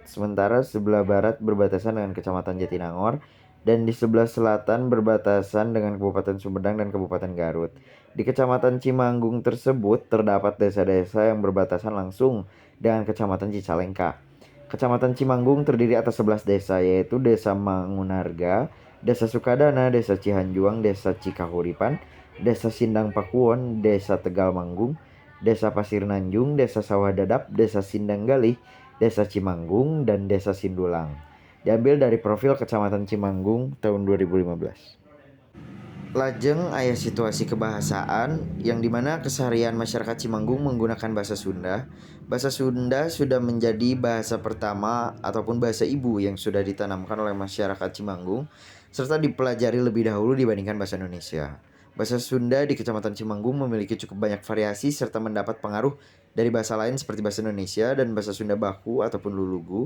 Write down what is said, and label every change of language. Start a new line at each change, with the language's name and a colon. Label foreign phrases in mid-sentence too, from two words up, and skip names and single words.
Indonesian: Sementara sebelah barat berbatasan dengan Kecamatan Jatinangor dan di sebelah selatan berbatasan dengan Kabupaten Sumedang dan Kabupaten Garut. Di Kecamatan Cimanggung tersebut terdapat desa-desa yang berbatasan langsung dengan Kecamatan Cicalengka. Kecamatan Cimanggung terdiri atas 11 desa, yaitu Desa Mangunarga, Desa Sukadana, Desa Cihanjuang, Desa Cikahuripan, Desa Sindang Pakuwon, Desa Tegal Manggung, Desa Pasir Nanjung, Desa Sawah Dadap, Desa Sindang Galih, Desa Cimanggung, dan Desa Sindulang. Diambil dari profil Kecamatan Cimanggung tahun 2015.
Sundanese: Lajeng aya
Indonesian: situasi kebahasaan yang dimana keseharian masyarakat Cimanggung menggunakan bahasa Sunda. Bahasa Sunda sudah menjadi bahasa pertama ataupun bahasa ibu yang sudah ditanamkan oleh masyarakat Cimanggung serta dipelajari lebih dahulu dibandingkan bahasa Indonesia. Bahasa Sunda di Kecamatan Cimanggung memiliki cukup banyak variasi serta mendapat pengaruh dari bahasa lain seperti bahasa Indonesia dan bahasa Sunda baku ataupun lulugu.